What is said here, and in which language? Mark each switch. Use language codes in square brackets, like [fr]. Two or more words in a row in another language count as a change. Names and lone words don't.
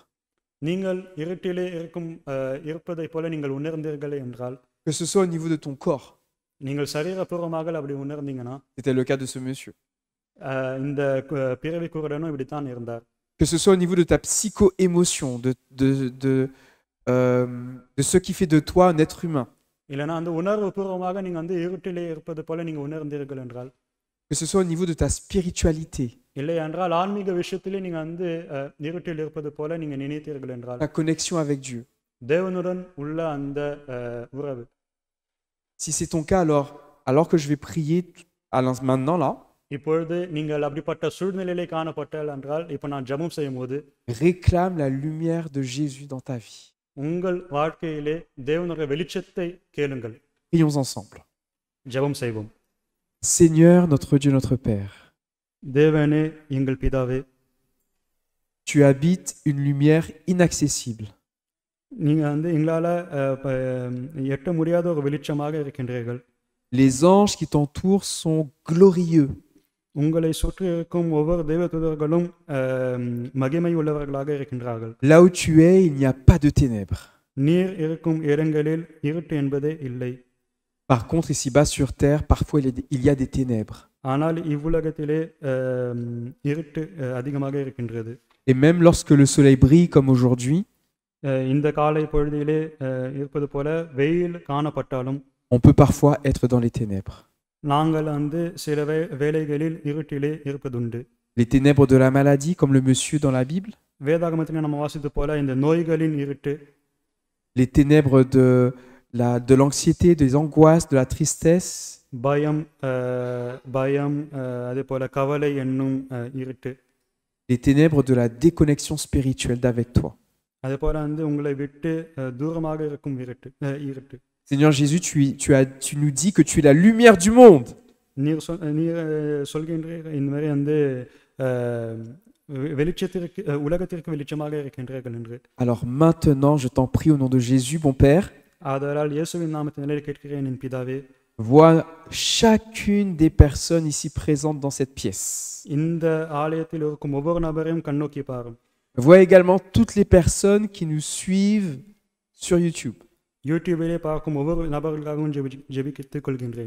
[ta] நீங்கள் இருட்டிலே இருப்பதை போல நீங்கள் உணர்ந்தீர்கள் என்றால், [fr] que ce soit au niveau de ton corps, [ta] நீங்கள் சரீரபூர்வமாக அப்படி உணர்ந்தீங்கன்னா, [fr] c'était le cas de ce monsieur, [ta] இந்த பிறவி குருடனும் இப்படித்தான் இருந்தார். [fr] que ce soit au niveau de ta psycho-émotion, de ce qui fait de toi un être humain, [ta] இல்லைன்னா அந்த உணர்வு பூர்வமாக நீங்கள் வந்து இருட்டிலே இருப்பது போல நீங்கள் உணர்ந்தீர்கள் என்றால், [fr] que ce soit au niveau de ta spiritualité, [ta] இல்லை என்றால் ஆன்மீக விஷயத்திலே நீங்கள் வந்து இருட்டில் இருப்பது போல நீங்கள் நினைத்தீர்கள் என்றால், [fr] ta connexion avec Dieu. [ta] தேவனுடன் உள்ள அந்த உறவு. [fr] Si c'est ton cas, alors que je vais prier maintenant là, [ta] இப்பொழுது நீங்கள் அப்படிப்பட்ட சூழ்நிலையிலே காணப்பட்டால் என்றால், இப்போ நான் ஜெபம் செய்யும் போது [fr] réclame la lumière de Jésus dans ta vie. [ta] உங்கள் வாழ்க்கையிலே தேவனுடைய வெளிச்சத்தை கேளுங்கள். [fr] Prions ensemble. [ta] ஜெபம் செய்வோம். [fr] Seigneur, notre Dieu, notre Père, [ta] தேவனே எங்கள் பிதாவே, [fr] tu habites une lumière inaccessible. [ta] நீங்க வந்து எங்களால் எட்ட முடியாத ஒரு வெளிச்சமாக இருக்கின்றீர்கள். [fr] Les anges qui t'entourent sont glorieux. [ta] உங்களை சுற்றி இருக்கும் ஒவ்வொரு தேவதூதர்களும் மகிமை உள்ளவர்களாக இருக்கின்றார்கள். [fr] Là où tu es, il n'y a pas de ténèbres. [ta] நீர் இருக்கும் இடங்களில் இருட்டு என்பதே இல்லை. [fr] Par contre, ici-bas sur terre, parfois il y a des ténèbres. [ta] ஆனால் இவ்வுலகத்திலே இருட்டு அதிகமாக இருக்கின்றது. [fr] Et même lorsque le soleil brille comme aujourd'hui, [ta] இந்த காலை பொழுதிலே இருப்பது போல வெயில் காணப்பட்டாலும் [fr] on peut parfois être dans les ténèbres. [ta] நாங்கள் வந்து சில வேளைகளில் இருட்டிலே இருப்பதுண்டு. [fr] Les ténèbres de la maladie, comme le monsieur dans la Bible. [ta] வேதாகமத்தில் நம்ம வாசித்து போல இந்த நோய்களின் இருட்டு. [fr] Les ténèbres de l'anxiété, des angoisses, de la tristesse. [ta] பயம் அதே போல கவலை என்னும் இருட்டு. [fr] Les ténèbres de la déconnexion spirituelle d'avec toi. [ta] அதே போல வந்து உங்களை விட்டு தூரமாக இருக்கும் இருட்டு. [fr] Seigneur Jésus, tu nous dis que tu es la lumière du monde. [ta] நீர் சொல்கின்றீர்கள் இந்த மாதிரி வந்து வெளிச்சத்திற்கு உலகத்திற்கு வெளிச்சமாக இருக்கின்றீர்கள் என்று. [fr] Alors maintenant, je t'en prie au nom de Jésus, mon Père. [ta] ஆதலால் இயேசுவின் நாமத்தினாலே கேட்கிறேன் என் பிதாவே. [fr] Vois chacune des personnes ici présentes dans cette pièce. [ta] இந்த ஆலயத்தில் இருக்கும் ஒவ்வொரு நபரையும் கண்ணோக்கி பாரும். [fr] Vois également toutes les personnes qui nous suivent sur YouTube. [ta] யூடியூபிலே பார்க்கும் ஒவ்வொரு நபர்களுக்காகவும் ஜெபித்துக் கொள்கின்றேன்.